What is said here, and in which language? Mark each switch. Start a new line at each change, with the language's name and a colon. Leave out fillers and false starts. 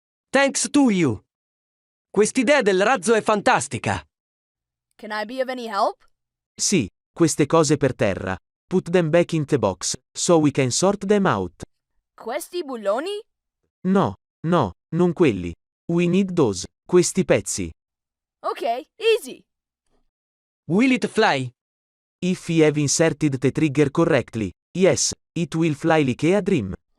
English: Thanks to you.
Italian: Quest'idea del razzo è fantastica.
English: Can I be of any help?
Italian: Sì, queste cose per terra.
English: Put them back in the box, so we can sort them out.
Italian: Questi bulloni? No, non quelli.
English: We need those,
Italian: questi pezzi.
English: Okay, easy. Will it fly? If we have inserted the trigger correctly, yes, it will fly like a dream.